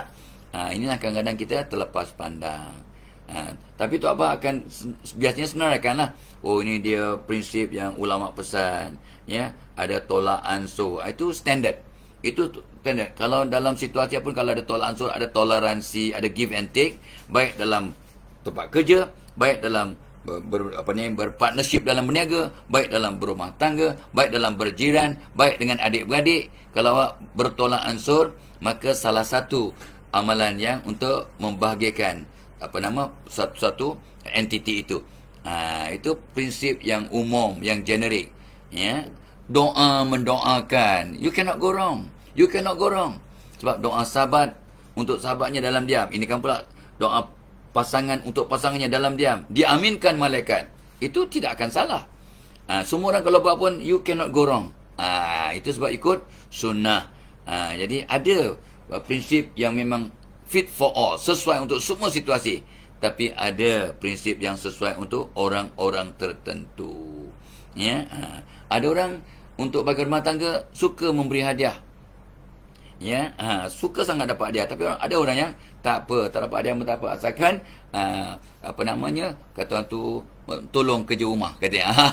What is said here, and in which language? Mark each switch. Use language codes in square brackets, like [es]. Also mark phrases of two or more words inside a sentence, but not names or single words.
[ms] Inilah kadang-kadang kita terlepas pandang. Tapi tu apa akan biasanya senaraikanlah. Oh, ini dia prinsip yang ulama pesan, ya, ada tolak ansur. Itu standard. Itu standard. Kalau dalam situasi pun, kalau ada tolak ansur, ada toleransi, ada [en] give and take, [ms] baik dalam tempat kerja, baik dalam berpartnership dalam berniaga, baik dalam berumah tangga, baik dalam berjiran, baik dengan adik-beradik. Kalau awak bertolak ansur, maka salah satu amalan yang untuk membahagiakan satu entiti itu. Itu prinsip yang umum, yang generik, ya. Doa mendoakan, [en] you cannot go wrong. You cannot go wrong. [ms] Sebab doa sahabat untuk sahabatnya dalam diam. Ini kan pula doa pasangan untuk pasangannya dalam diam, diaminkan malaikat. Itu tidak akan salah. Semua orang kalau buat pun, [en] you cannot go wrong. [ms] Itu sebab ikut sunnah. Jadi ada prinsip yang memang [en] fit for all, [ms] sesuai untuk semua situasi. Tapi ada prinsip yang sesuai untuk orang-orang tertentu. Ya, ada orang untuk bagi rumah tangga suka memberi hadiah. Ya, suka sangat dapat hadiah. Tapi ada orang yang tak apa, tak dapat hadiah pun tak apa, asalkan kata tu tolong kerja rumah, katanya.